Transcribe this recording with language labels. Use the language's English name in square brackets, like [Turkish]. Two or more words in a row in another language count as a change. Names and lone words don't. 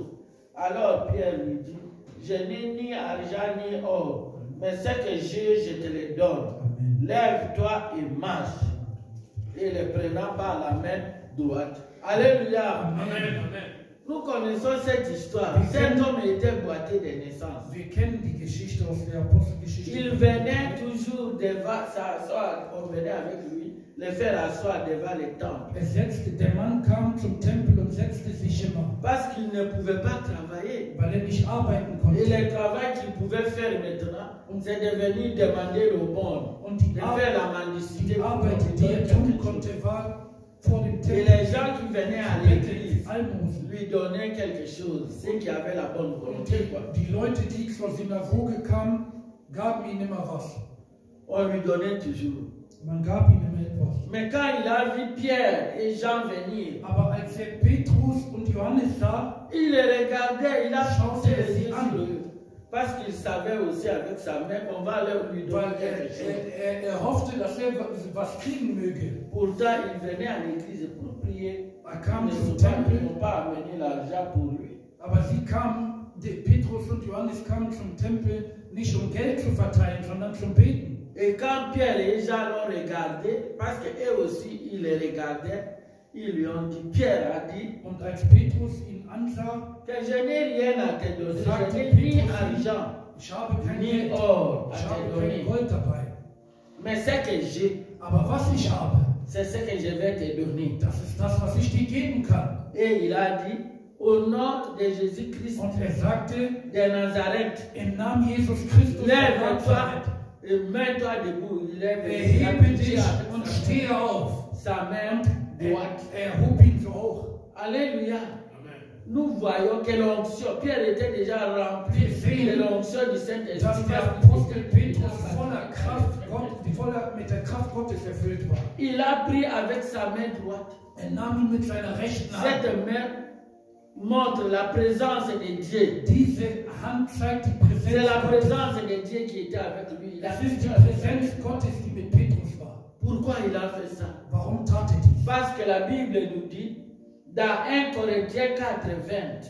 [French] Alors Pierre lui dit, je n'ai ni argent ni or, mais ce que j'ai, je te le donne. Lève-toi et marche. Et le prenant par la main droite. Alléluia. Amen. Amen. Nous connaissons cette histoire. Cet homme était boiteux de naissance. [German] Wir kennen die Geschichte aus der Apostelgeschichte. [French] Il venait toujours devant s'asseoir, on venait avec lui, le faire asseoir devant le temple. [German] Der Mann kam zum Tempel und setzte sich immer, [French] Parce qu'il ne pouvait pas travailler. [German] weil nicht arbeiten [French] Et [German] konnte. [French] le travail qu'il pouvait faire maintenant, c'est de venir demander l'aumône, [German] Und die [French] de faire la [German] Arbeit, [French] mendicité. [German] die Arbeit, die er tun konnte, war vor dem [French] Et [German] Tempel. [French] les gens qui venaient à l'église [German] Almosen. [French] lui donnaient quelque chose, ceux qui avaient la bonne volonté. Quoi. [German] Die Leute, die zur Synagoge kamen, gaben ihm immer was. [French] On lui donnait toujours. [German] Man gab ihm immer etwas. [French] Mais quand il a vu Pierre et Jean venir, [German] Aber als Petrus und Johannes sah, [French] il les regardait, il a chanté les yeux sur eux. Parce qu'il savait aussi avec sa main qu'on va lui donner [German] weil [French] quelque chose. [German] er hoffte, dass er was kriegen möge. [French] Pourtant, il venait à l'église pour prier. [German] Er kam [French] Ils [German] zum [French] n'ont [German] Tempel, [French] pas amené l'argent pour lui. [German] aber sie kamen, Petrus und Johannes kamen zum Tempel nicht um Geld zu verteilen, sondern zum Beten. [French] Et quand Pierre et Jean l'ont regardé, parce qu'eux aussi, ils les regardaient, ils lui ont dit, Pierre a dit, [German] Und als Petrus ihn ansah, [French] que je n'ai rien à te donner, [German] sagte [French] je n'ai ni [German] Petrus, [French] argent, [German] ich habe kein [French] ni [German] Geld, [French] or [German] ich [French] à te [German] habe kein [French] donner. [German] Gold dabei. [French] Mais ce que j'ai, [German] Aber was ich habe, [French] c'est ce que je vais te donner. [German] das ist das, was ich dir geben kann. [French] Et il a dit, au nom de Jésus-Christ [German] Und er sagte, [French] de Nazareth, [German] im Namen Jesus Christus, der [French] lève-toi [German] Nazareth, [French] et mets-toi debout. Il lève [German] erhebe dich und stehe auf. [French] sa main droite. [German] Er hob ihn so hoch. [French] Alléluia. Amen. Nous voyons que l'onction, Pierre était déjà rempli de l'onction du [German] Dass [French] Saint-Esprit. [German] der Apostel Petrus voller Kraft, mit der Kraft Gottes erfüllt war. [French] Il a pris avec sa main droite. [German] Er nahm ihn mit seiner rechten Hand. [French] Cette main montre la présence de Dieu. [German] Diese Hand zeigt die [French] C'est [German] Präsenz [French] la [German] Gottes. [French] présence de Dieu qui était avec lui. Il a [German] Das [French] fait [German] ist die [French] ça. [German] Präsenz Gottes, die mit Petrus war. [French] Pourquoi il a fait ça? [German] Warum tat er dies? [French] Parce que la Bible nous dit, dans 1 Corinthiens 4:20,